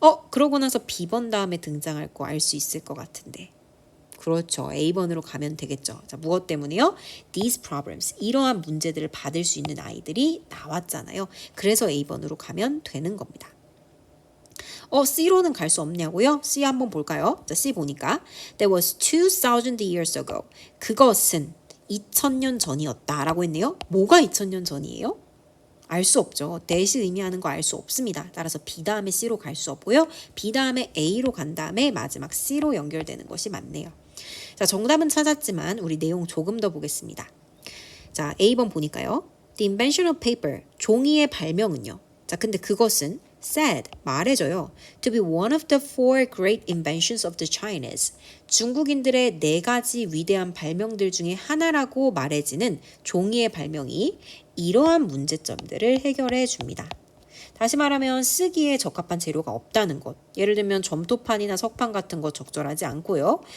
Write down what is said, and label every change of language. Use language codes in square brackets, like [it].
[ko] 그러고 나서 B번 다음에 등장할 거 알 수 있을 것 같은데. 그렇죠. A번으로 가면 되겠죠. 자, 무엇 때문에요? [en] These problems. [ko] 이러한 문제들을 받을 수 있는 아이들이 나왔잖아요. 그래서 A번으로 가면 되는 겁니다. C로는 갈 수 없냐고요? C 한번 볼까요? 자, C 보니까 [en] That was 2000 years ago. [ko] 그것은 2000년 전이었다라고 했네요. 뭐가 2000년 전이에요? 알 수 없죠. that이 의미하는 거 알 수 없습니다. 따라서 B 다음에 C로 갈 수 없고요. B 다음에 A로 간 다음에 마지막 C로 연결되는 것이 맞네요. 자, 정답은 찾았지만 우리 내용 조금 더 보겠습니다. 자, A번 보니까요. [en] The invention of paper. [ko] 종이의 발명은요. 자, 근데 그것은 [en] said, [ko] 말해줘요. [en] To be one of the four great inventions of the Chinese. [ko] 중국인들의 4가지 위대한 발명들 중에 하나라고 말해지는 종이의 발명이 이러한 문제점들을 해결해 줍니다. 다시 말하면 쓰기에 적합한 재료가 없다는 것. 예를 들면 점토판이나 석판 같은 거 적절하지 않고요.